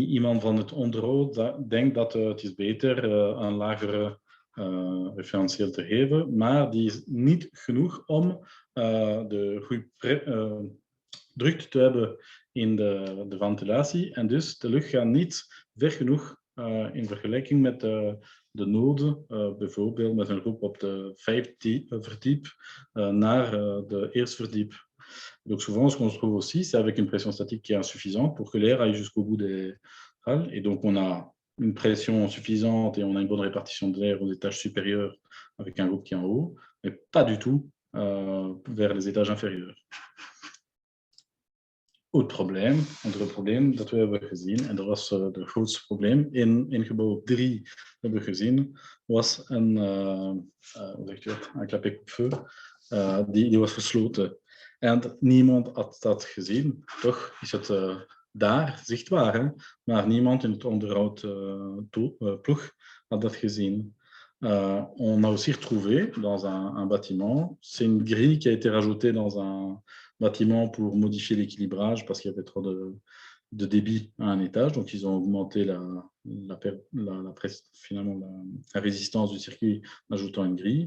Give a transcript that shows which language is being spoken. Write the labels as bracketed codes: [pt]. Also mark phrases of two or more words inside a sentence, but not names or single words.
[nl] Iemand van het onderhoud denkt dat het is beter een lagere referentieel te geven, maar die is niet genoeg om de goede drukte te hebben in de ventilatie. En dus de lucht gaat niet ver genoeg in vergelijking met de noden, bijvoorbeeld met een groep op de 5e verdiep naar de eerste verdiep. [fr] Donc souvent, ce qu'on se trouve aussi, c'est avec une pression statique qui est insuffisante pour que l'air aille jusqu'au bout des halles. Et donc, on a une pression suffisante et on a une bonne répartition de l'air aux étages supérieurs avec un groupe qui est en haut, mais pas du tout vers les étages inférieurs. [nl] Andere probleem dat we hebben gezien, en dat was het grootste probleem in gebouw 3 hebben we gezien, was een [fr] clapet coupe-feu, [nl] die was gesloten. En niemand had dat gezien. Toch is het daar zichtbaar, hè? Maar niemand in het onderhoudploeg had dat gezien. [fr] On a aussi retrouvé dans un bâtiment, c'est une grille qui a été rajoutée dans un bâtiment pour modifier l'équilibrage parce qu'il y avait trop de débit à un étage. Donc, ils ont augmenté finalement la résistance du circuit en ajoutant une grille.